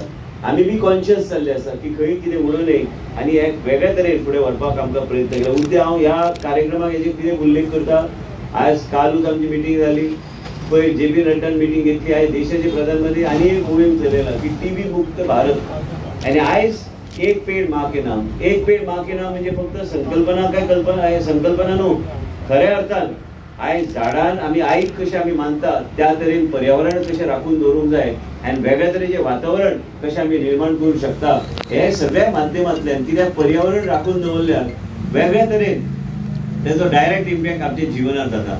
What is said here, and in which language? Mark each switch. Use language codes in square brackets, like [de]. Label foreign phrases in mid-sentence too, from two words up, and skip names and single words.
[kok] आमी बी कॉन्शियस जाल्ले आसा की खंय कितें उडोव नये आनी एक वेगळ्या तरेन फुडें व्हरपाक आमकां प्रयत्न केला. उद्या हांव ह्या कार्यक्रमाक हेजेर कितें उल्लेख करता, आयज कालूच आमची मिटींग जाली, पयर JP नड्डान मिटींग घेतली. आयज देशाचे प्रधानमंत्री आनी एक मोहीम चलयला की TB मुक्त भारत. आनी आयज एक पेड माँ के नाम. एक पेड माँ के नाम म्हणजे फक्त संकल्पना काय कल्पना संकल्पना न्हू, खऱ्या अर्थान आयज झाडान आमी आईक कशें आमी मानतात त्या तरेन पर्यावरण कशें राखून दवरूंक जाय आनी वेगळ्या तरेचें वातावरण कशें आमी निर्माण करूंक शकता हे सगळ्या माध्यमांतल्यान. कित्याक पर्यावरण राखून दवरल्यार वेगळ्या तरेन तेजो डायरेक्ट इम्पॅक्ट आमच्या जिवनार जाता.